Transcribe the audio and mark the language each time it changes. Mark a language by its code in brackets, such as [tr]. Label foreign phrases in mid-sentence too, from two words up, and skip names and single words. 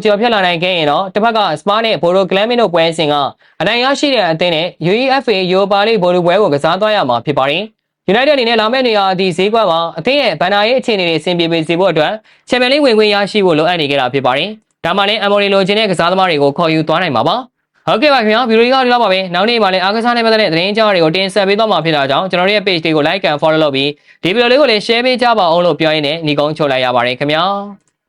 [my] ကျော်ဖြတ်လာနိုင်ခဲ့ရင်တော့တစ်ဖက်က Spurs နဲ့ Bodo Glimt တို့ပွဲစဉ်ကအနိုင်ရရှိတဲ့အသင်းနဲ့ UEFA Europa League ဘောလုံးပွဲကိုကစားသွားရမှာဖြစ်ပါတယ်။ United အနေနဲ့လာမယ့်နေရာဒီဈေးကွက်မှာအသင်းရဲ့ဘန်နာရေးအခြေအနေတွေအဆင်ပြေစေဖို့အတွက် Champions League ဝင်ခွင့်ရရှိဖို့လိုအပ်နေကြတာဖြစ်ပါတယ်။ဒါမှလည်း Amorim လိုချင်တဲ့ကစားသမားတွေကိုခေါ်ယူသွားနိုင်မှာပါ။ဟုတ်ကဲ့ပါခင်ဗျာဗီဒီယိုကြီးကဒီလောက်ပါပဲနောက်နေ့မှလည်းအားကစားနဲ့ပတ်သက်တဲ့သတင်းကြောင်းတွေကိုတင်ဆက်ပေးသွားမှာဖြစ်တာကြောင့်ကျွန်တော်တို့ရဲ့ page တွေကို [en] like and follow [my] လုပ်ပြီးဒီဗီဒီယိုလေးကိုလည်း share ပေးကြပါအောင်လို့ပြောရင်းနဲ့ညီကုန်းချုပ်လိုက်ရပါတယ်ခင်ဗျာ